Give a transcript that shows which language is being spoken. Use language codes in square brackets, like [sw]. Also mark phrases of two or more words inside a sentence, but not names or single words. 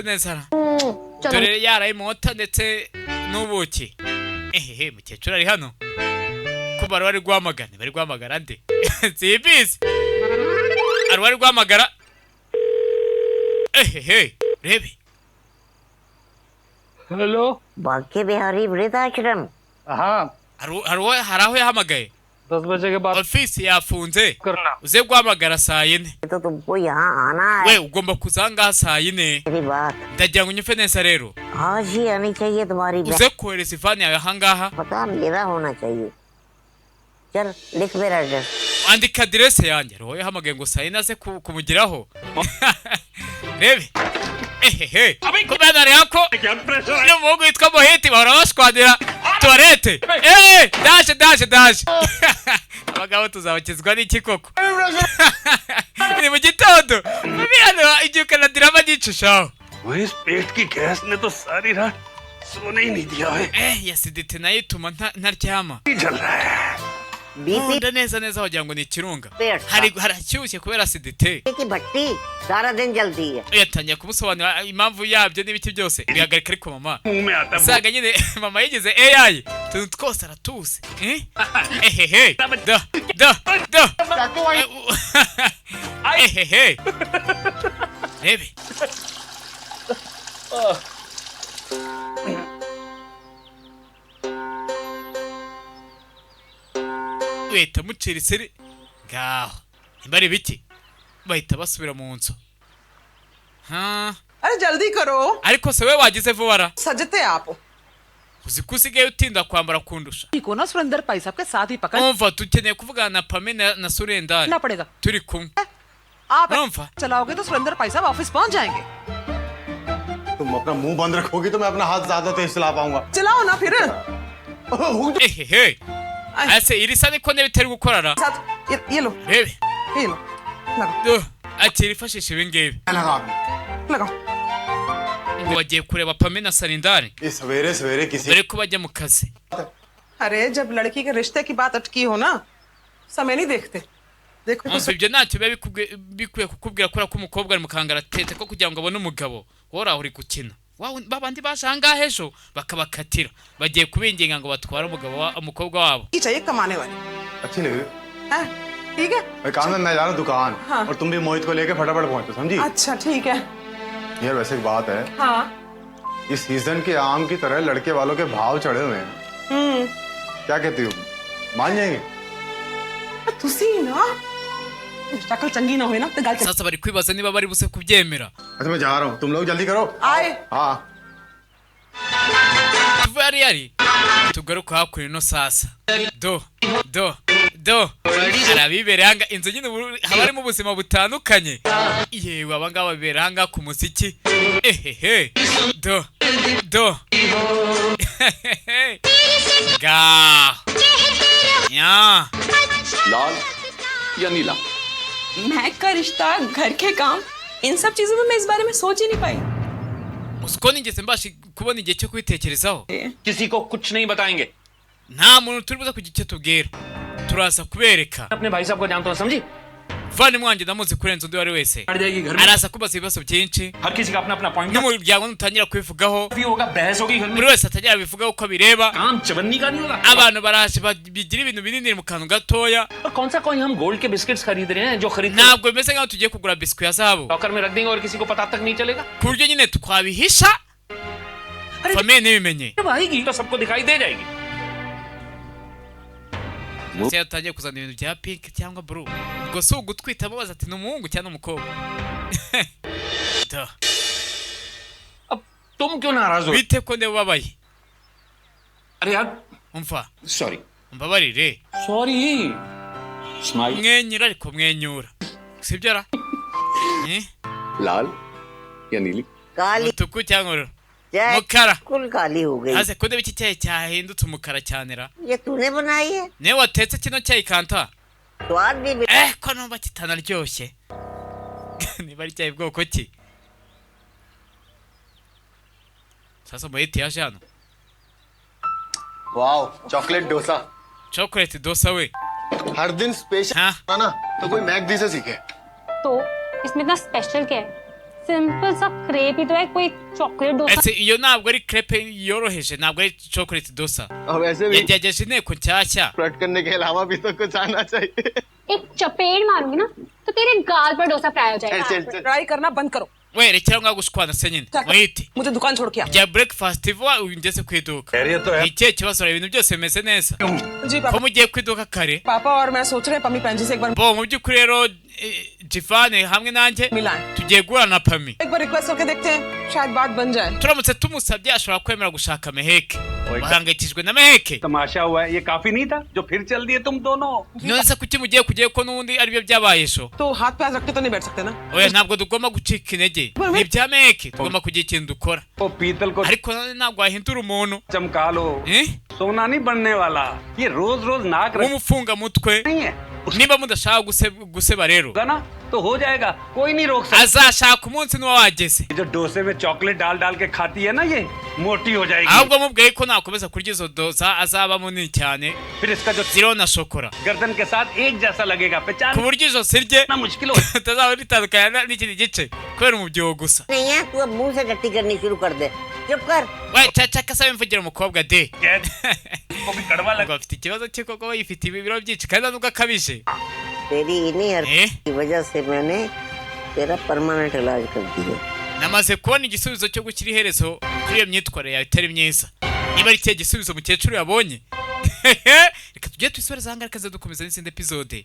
[rw] neza dore yaraye mota ndetse n'ubuki ehehe mukecuru ari hano ko bari guhamagara nde simbizi bari guhamagara ehehe rebe [hi] हेलो बांके बिहारी वृद्धाश्रम हाँ [rw] hari aho yahamagaye [hi] 10 बजे के बाद [rw] ofisi yafunze [hi] करना [rw] uze guhamagara saa yine [hi] तो तुमको यहाँ आना है [rw] we ugomba kuza ngaha saa yine [hi] मेरी बात [rw] ndagira ngo unyumve neza rero [hi] आज ही आनी चाहिए तुम्हारी बात [rw] uze kohereza ivani yawe ahangaha [hi] पता मेरा होना चाहिए चल लिख मेरा एड्रेस [rw] andika aderese yanjye roho yahamagaye ngo saa yine aze kumugeraho rebe ehehe kubera rero ko n'umuhungu witwa Mohiti bahora bashwanira tuwarete daje abagabo tuzabakizwa n'iki koko ni mu gitondo hano igihe ukanadirama nyicushaho [hi] इस पेट की गैस ने तो सारी रात सोने ही नहीं दिया है [rw] yasidite nayo ituma ntaryama [hi] जल रहा है [rw] nkunda neza wagira ngo ni ikirunga harashyushye kubera asidite [hi] की भट्टी सारा दिन जलती है [rw] yatangiye kumusobanurira impamvu yabyo n'ibiti byose bihagarika ariko mama [hi] मुंह में आता है [rw] usanga nyine mama yigize AI utuntu twose aratuse ehehe ehehe rebe wita mucira iseri ngaho nimba ari ibiki bahita basubira mu nzu [hi] अरे जल्दी करो [rw] ariko se we wagize vuba [hi] सजते आप [rw] uzi ko usigaye utinda kwambara kundusha [hi] को ना सुरेंद्र भाई साहब के साथ ही पकड़ [rw] umva dukeneye kuvugana na Pame na Surendari [hi] ना पड़ेगा [rw] turi kumwe [hi] आप [rw] umva [hi] चलाओगे तो सुरेंद्र भाई साहब ऑफिस पहुंच जाएंगे तुम अपना मुंह बंद रखोगी तो मैं अपना हाथ ज्यादा तेज चला पाऊंगा चलाओ ना फिर [rw] ehehe ase irisa niko nebitari gukorara [hi] साथ ये लो [rw] rebe [hi] ये लो लगाओ [rw] akiri ifashisha ibi ngibi [hi] लगाओ [rw] ngo bagiye kureba Pame na Surendari [hi] ये सवेरे सवेरे किसी [rw] dore ko bajya mu kazi [hi] अरे जब लड़की के रिश्ते की बात अटकी हो ना समय नहीं देखते देखो [rw] umva ibyo ntacyo biba bikwiye kukubwira ko umukobwa ari mu kangaratete ko kugira ngo abone umugabo wowe uri gukina babandi baje ahangaha ejo bakabakatira bagiye kubinginga ngo batware umukobwa wabo [hi] चाहिए कमाने वाले अच्छी लगी हाँ, ठीक है मैं काम धंधा जा रहा हूँ दुकान हाँ। और तुम भी मोहित को लेके फटाफट पहुंचो समझी अच्छा ठीक है यार वैसे एक बात है हाँ इस सीजन के आम की तरह लड़के वालों के भाव चढ़े हुए हैं क्या कहती हो मान जाएंगे [pa] तुसी ना शक्ल चंगी ना हुई ना तो गल [rw] sasa bari kwibaza niba bari buse kubyemera [hi] अच्छा मैं जा रहा हूँ तुम लोग जल्दी करो आए हाँ [rw] tuve yari tugaruka hakurya ino sasa do hari abibereye hanga inzu nyine haba harimo ubuzima butandukanye yewe abangaba bibera hanga ku muziki ehehe do ga nya [hi] लाल या नीला महक का रिश्ता घर के काम इन सब चीजों में मैं इस बारे में सोच ही नहीं पाई [rw] उसको nigeze mbasha kubona igihe cyo kwitekerezaho [hi] किसी को कुछ नहीं बताएंगे [rw] nta muntu turi buza kugira icyo tubwira turaza kubereka [hi] अपने भाई साहब को जानता हूँ समझी [rw] vani mwanjye ndamuzi kurenza undi wari wese [hi] पड़ जाएगी घर में [rw] araza kubaza ibibazo byinshi [hi] हर किसी का अपना अपना पॉइंट [rw] n'umuryango nutangira kubivugaho [hi] भी होगा बहस होगी घर में [rw] buri wese atangira bivugaho uko bireba [hi] काम चवन्नी का नहीं होगा [rw] abantu baraje bigira ibintu binini mu kantu gatoya [hi] और कौन सा कोई हम गोल्ड के बिस्किट्स खरीद रहे हैं जो खरीद [rw] ntabwo bimeze nk'aho tugiye kugura biswi ya zahabu [hi] लॉकर में रख देंगे और किसी को पता तक नहीं चलेगा [rw] ku buryo nyine twabihisha famiye ntibimenye [hi] जब आएगी तो सबको दिखाई दे जाएगी [rw] se yatangiye kuzana ibintu bya pink cyangwa blue ubwo si ugutwita amubaza ati ni umuhungu cyangwa umukobwa. [hi] अब तुम क्यों नाराज हो? [rw] bite ko ndeba ubabaye? [hi] अरे यार [rw] umva [hi] सॉरी [rw] umbabarire. [en] sorry smile [rw] mwenyura ariko mwenyura sibyo ra? [hi] लाल या नीली? काली [rw] mutuku cyangwa ubururu? [hi] चाय [rw] mukara. [hi] कुल काली हो गई। [rw] Ase ko ndeba iki cyayi cyahindutse umukara cyane ra? [hi] ये तूने बनाई है? [rw] niwe watetse kino cyayi kanta? [hi] स्वाद भी [rw] ko numva kitanaryoshye. niba ari cyayi bwoko ki? sasa muhiti yaje hano. [hi] वाओ, चॉकलेट डोसा। [rw] chocolate dosa we. [hi] हर दिन स्पेशल हाँ? ना तो कोई मैकडी से सीखे। तो इसमें इतना स्पेशल क्या है? सिंपल सा क्रेप ही तो है, कोई चॉकलेट डोसा। [rw] ese iyo ntabwo ari crepe yoroheje, ntabwo ari chocolate dosa. [hi] अब ऐसे भी [rw] yagerageje inteko nshyashya. [hi] फ्लर्ट करने के अलावा भी तो कुछ आना चाहिए। एक चपेट मारूंगी ना तो तेरे गाल पर डोसा फ्राई हो जाएगा। ट्राई करना बंद करो। [rw] we rekera ngaho gushwana se nyine. muhiti [hi] मुझे दुकान छोड़ के आ। [rw] jya breakfast vuba ungeze ku iduka. [hi] खैरियत तो है? [rw] ni ikihe kibazo? ibintu byose bimeze neza? [hi] जी [rw] ko [hi] पापा। [rw] mugiye ku iduka kare? [hi] पापा और मैं सोच रहे हैं पम्मी पैंजी से एक बार [rw] bo mu by'ukuri rero Jivane hamwe nanjye [hi] मिलाएं। [rw] tugiye guhura na Pami. [hi] एक बार रिक्वेस्ट करके देखते हैं, शायद बात बन जाए। [rw] turamutse tumusabye ashobora kwemera gushaka Meheke. bahangayikishijwe na Meheke. [hi] तमाशा हुआ है, ये काफी नहीं था जो फिर चल दिए तुम दोनों? [rw] none se kuki mugiye kujyayo ko n'ubundi aribyo byabaye sho? [hi] तो हाथ पे हाथ रखते तो नहीं बैठ सकते ना? [rw] oya ntabwo tugomba gucika intege. ni ibya Meheke tugomba kugira ikintu dukora. [hi] वो पीतल को [rw] ariko none ntabwo wahindura umuntu. [hi] चमका लो, सोना नहीं बनने वाला। ये रोज रोज नाक रख [rw] w'umufunga mutwe. [hi] नहीं है [rw] niba mudashaka guseba rero [hi] ना तो हो जाएगा, कोई नहीं रोक सकता। [rw] azashaka umunsi niba wageze. [hi] जो डोसे में चॉकलेट डाल डाल के खाती है ना, ये मोटी हो जाएगी। [rw] ahubwo mubwiye ko nakomeza kurya izo dosa azaba munini cyane. [hi] फिर इसका जो [rw] ziriho na shokora [hi] गर्दन के साथ एक जैसा लगेगा, [rw] ku [hi] पहचान [rw] buryo ijosi rye [hi] ना मुश्किल हो। [rw] utazaba ritandukanya n'ikindi gice kubera umubyibuho gusa. [hi] नहीं है, तू अब मुंह से टट्टी करनी शुरू कर दे। चुप कर। [rw] we caca se mvugira umukobwa de. [hi] वो भी कड़वा [rw] ngo afite ikibazo cyo koko yifite ibiro byinshi kandi nubwo akabije. [hi] तेरी इन्हीं हरकत की वजह से मैंने तेरा परमानेंट इलाज कर दिया। [rw] namaze kubona igisubizo cyo gukira iherezo kuri iyo myitwarire yawe itari myiza. niba ari cyo gisubizo mukecuru yabonye. reka tujye twisoreza ahangaha kaze dukomeza n'izindi episode.